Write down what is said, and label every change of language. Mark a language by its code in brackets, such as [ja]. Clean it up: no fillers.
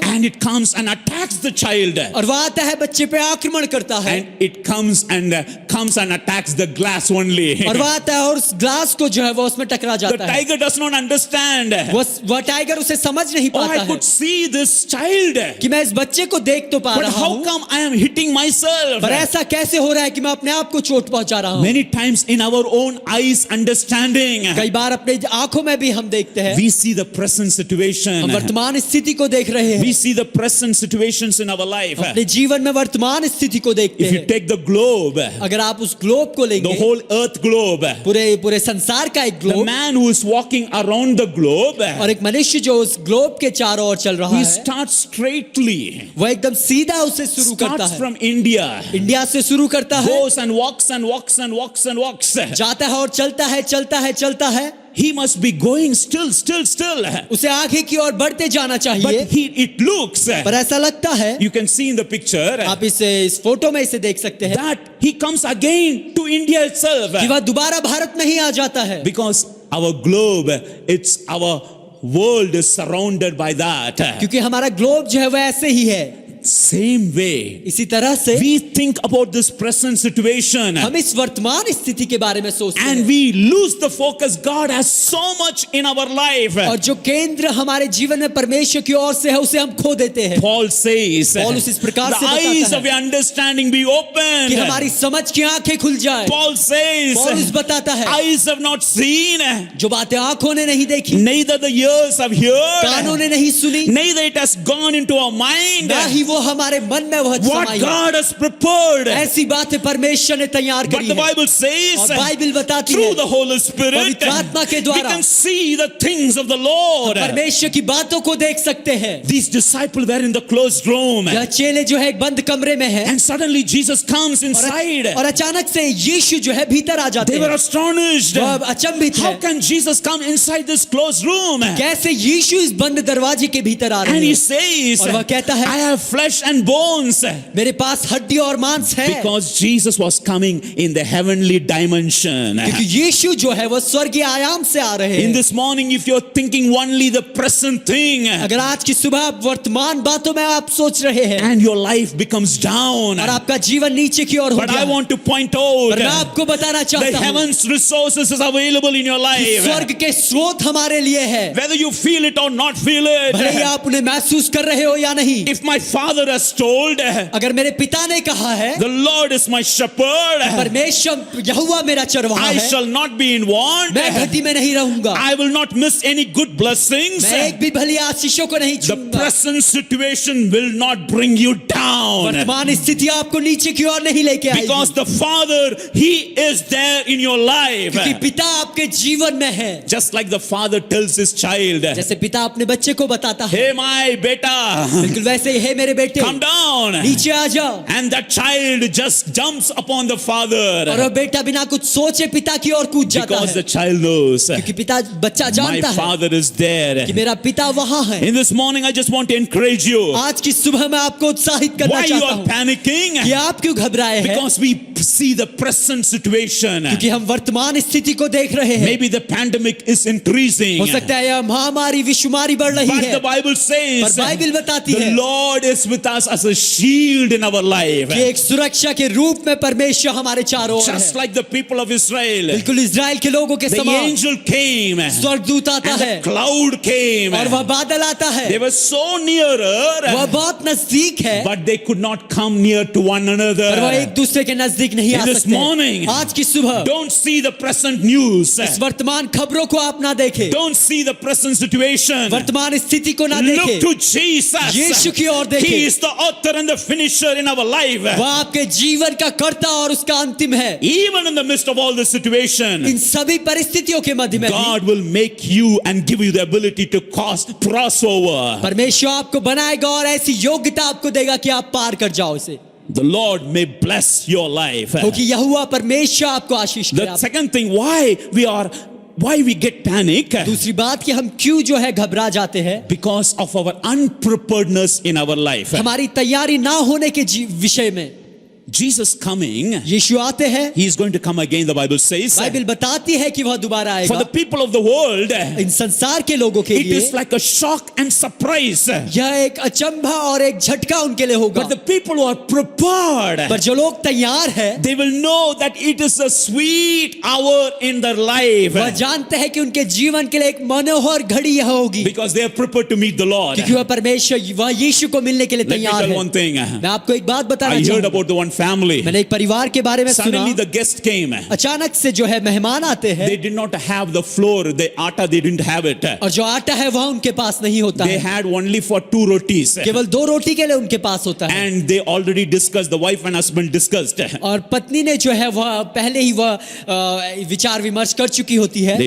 [en] And it comes and attacks the child. [hi] और वह आता है बच्चे पे आक्रमण करता है [en] And it comes and attacks the glass only. [hi] और वह आता है और उस ग्लास को जो है वो उसमें टकरा [en] The [hi] जाता है। [en] tiger does not understand. [hi] वह टाइगर उसे समझ नहीं [en] Oh, [hi] पाता [en] I [hi] है [en] could see this child. [hi] कि मैं इस बच्चे को देख तो पा [en] But [hi] रहा [en] how [hi] हूँ, [en] come I am hitting myself? [hi] पर ऐसा कैसे हो रहा है कि मैं अपने आप को चोट पहुंचा रहा हूँ। [en] Many times in our own eyes understanding, [hi] कई बार अपने आंखों में भी हम देखते हैं, [en] we see the present situation. [hi] हम वर्तमान स्थिति को देख रहे हैं, [en] We see the present situations in our life. [hi] अपने जीवन में वर्तमान स्थिति को देखते [en] If you [hi] हैं। [en] take the globe, [hi] अगर आप उस ग्लोब को [en] the [hi] लेंगे, [en] whole earth globe, [hi] पूरे संसार का एक [en] the [hi] globe, [en] man who is walking around the globe, [hi] और एक मनुष्य जो उस ग्लोब के चारों ओर चल रहा [en] he [hi] है, [en] starts straightly, [hi] वह एकदम सीधा उसे शुरू करता [en] starts [hi] है, [en] from India, [hi] इंडिया से शुरू करता है, [en] goes and walks and walks and walks and walks. [hi] जाता है और चलता है, चलता है, चलता है, [en] He must be going still. [hi] उसे आगे की ओर बढ़ते जाना चाहिए, [en] But it looks, [hi] पर ऐसा लगता है, [en] you can see in the picture, [hi] आप इस फोटो में इसे देख सकते हैं [en] that he comes again to India itself. [hi] कि वह दोबारा भारत में ही आ जाता है, [en] Because our globe, it's our world is surrounded by that. [hi] क्योंकि हमारा ग्लोब जो है वह ऐसे ही है। [en] Same way, [hi] इसी तरह से [en] we think about this present situation [hi] हम इस वर्तमान स्थिति के बारे में सोचते [en] and [hi] हैं, [en] we lose the focus. God has so much in our life. [hi] और जो केंद्र हमारे जीवन में परमेश्वर की ओर से है उसे हम खो देते हैं। [en] Paul says, [hi] Paul इस प्रकार [en] the [hi] से बताता [en] eyes [hi] है [en] of your understanding be opened. [hi] कि हमारी समझ की आंखें खुल जाए। [en] Paul says, [hi] पौलुस बताता है, [en] eyes have not seen, [hi] जो बातें आंखों ने नहीं देखी, [en] neither the ears have [hi] कानों [en] heard, [hi] ने नहीं सुनी, [en] neither it has gone into our mind. [hi] ना ही वो हमारे मन में वह [en] What [hi] समाई है। [en] God has prepared. [hi] ऐसी बातें परमेश्वर ने तैयार [en] But [hi] करी [en] the [hi] है, [en] Bible says, [hi] और बाइबल बताती [en] through [hi] है [en] the Holy Spirit, [hi] पवित्र आत्मा के [en] we [hi] द्वारा [en] can see the things of the Lord. [hi] परमेश्वर की बातों को देख सकते हैं। [en] These disciples were in the closed room, [hi] यह चेले जो है एक बंद कमरे में है, [en] and suddenly Jesus comes inside. [hi] और अचानक से यीशु जो है भीतर आ जाते [en] They were [hi] हैं। [en] astonished. [hi] वह अचंभित [en] How [hi] है, [en] can Jesus come inside this closed room? [hi] कैसे यीशु इस बंद दरवाजे के भीतर आ [en] And [hi] रहे [en] he [hi] हैं। [en] says, [hi] और वह कहता है, [en] I have flesh and bones. [hi] मेरे पास हड्डी और मांस है, [en] Because Jesus was coming in the heavenly dimension. [hi] क्योंकि यीशु जो है वो स्वर्गीय आयाम से आ रहे [en] In [hi] हैं। [en] this morning, if you're thinking only the present thing, [hi] अगर आज की सुबह आप वर्तमान बातों में आप सोच रहे हैं [en] and your life becomes down, [hi] और आपका जीवन नीचे की ओर हो [en] but I [hi] गया, [en] want to point out, [hi] पर मैं आपको बताना [en] the [hi] चाहता हूँ [en] heavens resources is available in your [hi] कि [en] life. [hi] स्वर्ग के स्रोत हमारे लिए है, [en] Whether you feel it or not feel [hi] भले ही [en] it. [hi] आप उन्हें महसूस कर रहे हो या नहीं। [en] If my father has told, [hi] अगर मेरे पिता ने कहा है, [en] the Lord is my shepherd, [hi] परमेश्वर यहोवा मेरा चरवाहा [en] I [hi] है, [en] shall not be in want. [hi] मैं घटी में नहीं रहूंगा, [en] I will not miss any good blessings. [hi] मैं एक भी भली आशीषों को नहीं [en] The [hi] छूंगा। [en] present situation will not bring you down. [hi] वर्तमान स्थिति आपको नीचे की ओर नहीं लेके [en] Because [hi] आएगी, [en] the Father, He is there in your life. [hi] क्योंकि पिता आपके जीवन में है। [en] Just like the father tells his child, [hi] जैसे पिता अपने बच्चे को बताता है, [en] hey my beta, [hi] बिल्कुल वैसे ही, हे मेरे बेटे [en] come down. [hi] नीचे आ जाओ। [en] And that child just jumps upon the [hi] और [en] father [hi] वो बेटा बिना कुछ सोचे पिता की ओर कूद जाता [en] because [hi] है, [en] the child knows [hi] क्योंकि बच्चा [en] my [hi] जानता है [en] father is there. [hi] कि मेरा पिता वहां है। [en] In this morning, I just want to encourage you. [hi] आज की सुबह मैं आपको उत्साहित करना [en] Why you [hi] चाहता [en] are [hi] हूँ [en] panicking? [hi] कि आप क्यों घबराए हैं, [en] Because we see the present situation. [hi] क्योंकि हम वर्तमान स्थिति को देख रहे हैं। [en] Maybe the pandemic is increasing. [hi] हो सकता है यह महामारी विश्वमारी बढ़ रही [en] But [hi] है, [en] the Bible says [hi] पर बाइबल बताती [en] the [hi] है [en] Lord is with us as a shield in our life. [hi] कि एक सुरक्षा के रूप में परमेश्वर हमारे चारों ओर [en] Just [hi] है। [en] like the people of Israel. [hi] बिल्कुल इजराइल के लोगों के [en] The [hi] समान [en] angel came and [hi] स्वर्गदूत आता है [en] the cloud came. [hi] और वह बादल आता है, [en] They were so nearer, [hi] वह बहुत नजदीक है, [en] but they could not come near to one [hi] पर वह [en] another. [hi] एक दूसरे के नजदीक नहीं आ [en] In this morning, [hi] सकते। आज की सुबह [en] Don't see the present news. [hi] इस वर्तमान खबरों को आप ना देखें, [en] Don't see the present situation. [hi] वर्तमान स्थिति को ना [en] Look [hi] देखें, [en] to Jesus. [hi] यीशु की ओर देखें। [en] He is the author and the finisher in our life. [hi] वह आपके जीवन का कर्ता और उसका अंतिम है। [en] Even in the midst of all this situation, [hi] इन सभी परिस्थितियों के मध्य में भी [en] God will make you and give you the ability to cross over. [hi] परमेश्वर आपको बनाएगा और ऐसी योग्यता आपको देगा कि आप पार कर जाओ इसे, [en] The Lord may bless your life. [hi] क्योंकि यहोवा परमेश्वर आपको आशीष [en] The [hi] करे। [en] second thing, why we get panic? [hi] दूसरी बात कि हम क्यों जो है घबरा जाते हैं, [en] Because of our unpreparedness in our life. [hi] हमारी तैयारी ना होने के विषय में। [en] Jesus coming, [hi] यीशु आते हैं, [en] He is going to come again, the Bible says. [hi] Bible बताती है कि वह दोबारा [en] For the [hi] आएगा। [en] people of the world, [hi] इन संसार के लोगों के [en] it [hi] लिए [en] is like a shock and surprise. [hi] यह एक अचंभा और एक झटका उनके लिए होगा, [en] But the people who are prepared, [hi] पर जो लोग तैयार हैं [en] they will know that it is a sweet hour in their life. [hi] वह जानते हैं कि उनके जीवन के लिए एक मनोहर घड़ी यह होगी, [en] Because they are prepared to meet the Lord. [hi] क्योंकि वह परमेश्वर वह यीशु को मिलने के लिए [en] Let me [hi] तैयार [en] tell [hi] है। [en] one thing. [hi] मैं आपको एक बात बताना [en] I heard [hi] चाहूंगा, [en] about the one family. [hi] मैंने एक परिवार के बारे में सुना। [en] Suddenly the guest came. [hi] अचानक से जो है मेहमान आते हैं [en] They did not have the flour, the atta, they didn't have it. [hi] और जो आटा है वह उनके पास नहीं होता [en] They [hi] है, [en] had only for 2 rotis. [hi] केवल 2 रोटी के लिए उनके पास होता है। [en] And they already discussed, the wife and husband discussed. [hi] और पत्नी ने जो है वह पहले ही वह विचार विमर्श कर चुकी होती है।